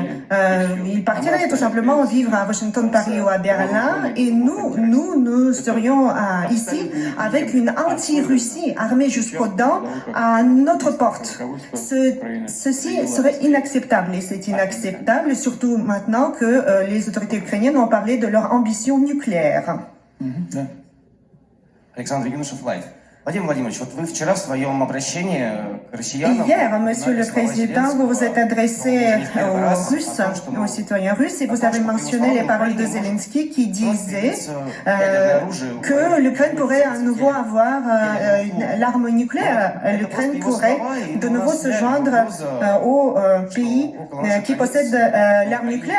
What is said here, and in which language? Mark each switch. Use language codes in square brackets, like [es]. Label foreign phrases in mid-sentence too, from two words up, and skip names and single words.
[fr] Il partirait tout simplement vivre à Washington, Paris ou à Berlin, et nous serions ici avec une anti-Russie armée jusqu'aux dents à notre porte. Ceci serait inacceptable, et c'est inacceptable surtout maintenant que les autorités ukrainiennes ont parlé de leur ambition nucléaire. [ru] Alexandre Юношев Лайф. Владимир Владимирович, вот вы вчера в своем обращении к россиянам... [fr] Hier, Monsieur le Président, vous vous êtes adressé aux Russes, aux citoyens russes, et vous avez mentionné les paroles de Zelensky qui disait que l'Ukraine pourrait à nouveau avoir l'arme nucléaire. L'Ukraine pourrait de nouveau se joindre aux pays qui possèdent l'arme nucléaire.